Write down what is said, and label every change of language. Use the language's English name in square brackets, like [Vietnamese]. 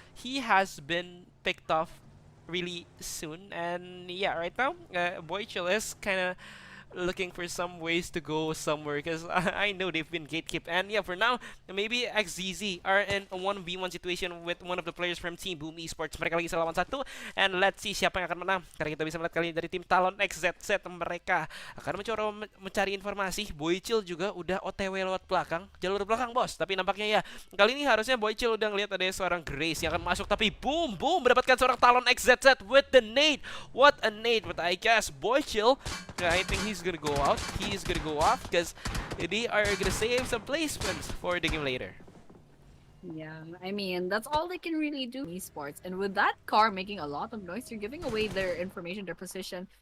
[English] He has been picked off really soon. And yeah, right now, Boychill is kind of looking for some ways to go somewhere, because I know they've been gatekept. And yeah, for now, maybe XZZ are in a 1v1 situation with one of the players from Team Boom Esports. [Indonesian] Mereka lagi lawan satu, [English] and let's see [Indonesian] siapa yang akan menang. Karena kita bisa melihat kali ini dari tim Talon XZZ, mereka akan mencoba mencari informasi. Boychill juga udah OTW lewat belakang, jalur belakang bos. Tapi nampaknya ya, kali ini harusnya Boychill udah ngeliat ada seorang Grace yang akan masuk, tapi boom, mendapatkan seorang Talon XZZ [English] with the nade. What a nade, but I guess Boychill, I think he's gonna go out. He's gonna go off because they are gonna save some placements for the game later. Yeah, I mean, that's all they can really do in esports. And with that car making a lot of noise, you're giving away their information, their position.